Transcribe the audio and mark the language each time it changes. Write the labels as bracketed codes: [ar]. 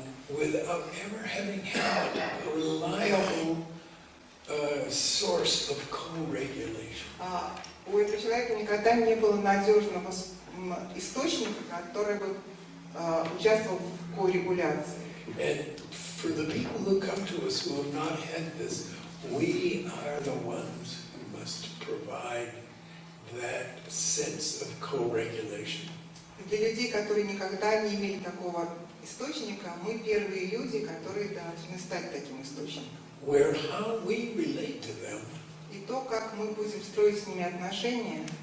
[en] without ever having had a reliable source of co-regulation. [ru] У этого человека никогда не было надежного источника, который бы участвовал в корегуляции. [en] And for the people who come to us who have not had this, we are the ones who must provide that sense of co-regulation. [ru] Для людей, которые никогда не имели такого источника, мы первые люди, которые должны стать таким источником. [en] Where how we relate to them [ru] И то, как мы будем строить с ними отношения,